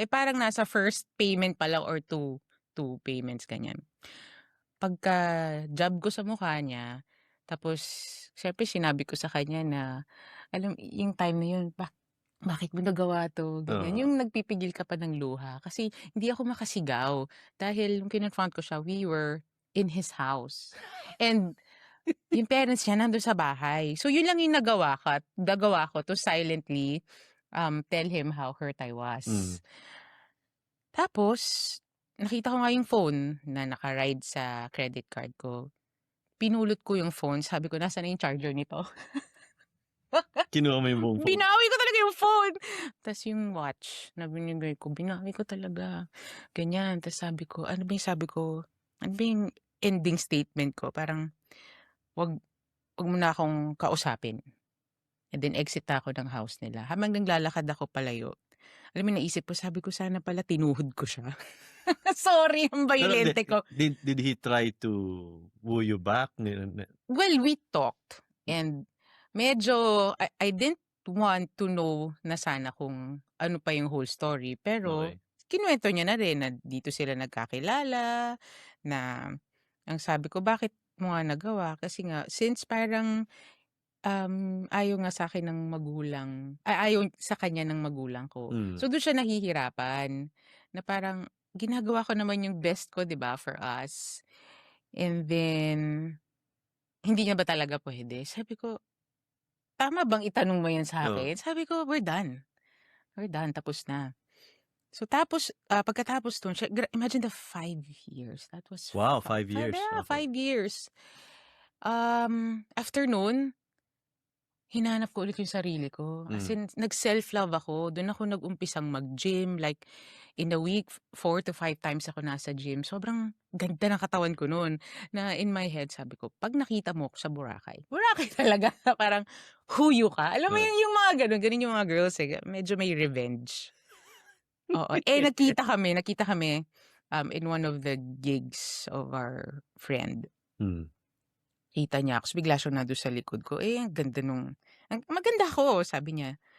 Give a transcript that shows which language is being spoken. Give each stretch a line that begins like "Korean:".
Filipino: Parang nasa first payment pa lang or two payments, ganyan. Pagka job ko sa mukha niya, tapos, syempre sinabi ko sa kanya na, alam, yung time na yun, bakit mo nagawa to? Ganyan. Yung nagpipigil ka pa ng luha. Kasi hindi ako makasigaw. Dahil yung kinonfront ko siya,
English: we were in his house.
Filipino: And yung parents niya nandun sa bahay.
English: So
Filipino: yun lang yung nagawa ko
English: to silently tell him how hurt I was.
Filipino: Tapos, nakita ko nga yung phone na naka-ride sa credit card ko. Pinulot ko yung phone. Sabi ko, nasaan na yung charger nito? Kinuha mo yung buong phone? Binawi ko talaga yung phone. Tapos yung watch na binigay ko, binawi ko talaga. Ganyan. Tapos sabi ko, ano ba yung ending statement ko? Parang, wag mo na akong kausapin. And then exit ako ng house nila. Habang naglalakad ako palayo, alam mo, naisip ko, sabi ko, sana pala tinuhod ko siya. Sorry, ang violente ko.
English: Did he try to woo you back? Well, we talked.
Filipino: And medyo,
English: I didn't want to know
Filipino: na sana kung ano pa yung whole story. Pero, kinuwento niya na rin na dito sila nagkakilala, na ang sabi ko, bakit mo nga nagawa? Kasi nga, since parang ayaw nga sa akin ng magulang, ayaw sa kanya ng magulang ko. So, doon siya nahihirapan. Na parang, ginagawa ko naman yung best ko, di ba,
English: for us.
Filipino: And then, hindi niya ba talaga pwede? Sabi ko, tama bang itanong mo yan sa akin?
English: Sabi ko, we're done. We're done.
Filipino: Tapos na. So, tapos, pagkatapos doon,
English: imagine the 5 years. That was... Wow, 5 years. Yeah, 5 years. After
Filipino: noon, hinanap ko ulit yung sarili ko. As in, nag-self-love ako. Doon ako nag-umpisang mag-gym.
English: Like, in a week, 4 to 5 times
Filipino: ako
English: nasa gym.
Filipino: Sobrang ganda ng katawan ko noon. Na
English: in my head,
Filipino: sabi ko, pag nakita mo ako sa Boracay talaga. Parang, huyo ka. Alam mo yung mga ganun yung mga girls medyo may revenge. Oo. Nakita kami
English: in one of the gigs of our friend.
Filipino: Kita niya ako. So, bigla siya nandun sa likod ko. Ang ganda maganda ako, sabi niya.